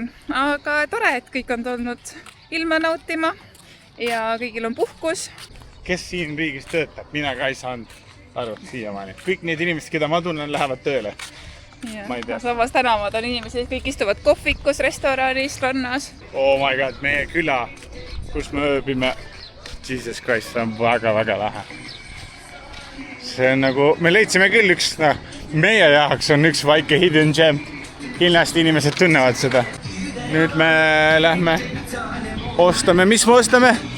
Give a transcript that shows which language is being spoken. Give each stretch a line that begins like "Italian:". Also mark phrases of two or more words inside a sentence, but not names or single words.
Estonian: Aga tore, et kõik on tulnud ilma nautima ja kõigil on puhkus. Kes siin riigis töötab? Mina ka ei saanud aru siiamaani. Kõik need inimesed, keda ma tunnen, lähevad tööle. Ma ei tea. Samas tänavad on inimesed, kõik istuvad kohvikus, restoranis, rannas.
English: Oh my god,
Estonian: meie küla, kus me ööbime.
English: Jesus Christ,
Estonian: see on väga-väga lähe. See on nagu, me leidsime küll üks, meie jaoks on üks väike
English: hidden gem.
Estonian: Kindlasti inimesed tunnevad seda. Nüüd me lähme ostame, mis me ostame?